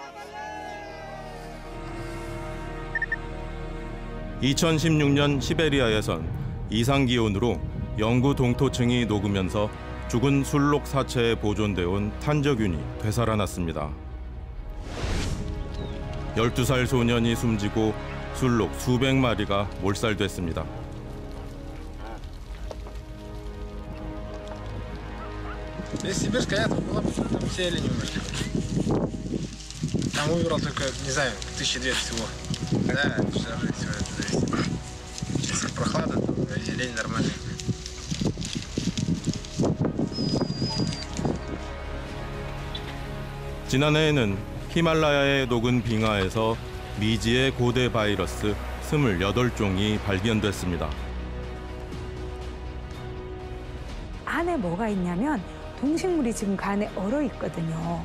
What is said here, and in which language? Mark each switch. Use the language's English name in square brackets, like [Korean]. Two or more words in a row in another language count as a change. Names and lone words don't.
[Korean] 2016년 시베리아에선 이상기온으로 영구 동토층이 녹으면서 죽은 술록 사체에 보존돼 온 탄저균이 되살아났습니다. 12살 소년이 숨지고 술록 수백 마리가 몰살됐습니다. [Russian] Если Сибирская ядра была бы, там все олени умерли. Там умерло только, не знаю, 1200 всего. Да, вся жизнь, все это зависит. Сейчас прохлада, там олень нормальный. [Korean] 지난해에는 히말라야의 녹은 빙하에서 미지의 고대 바이러스 28종이 발견됐습니다. 안에 뭐가 있냐면 동식물이 지금 그 안에 얼어 있거든요.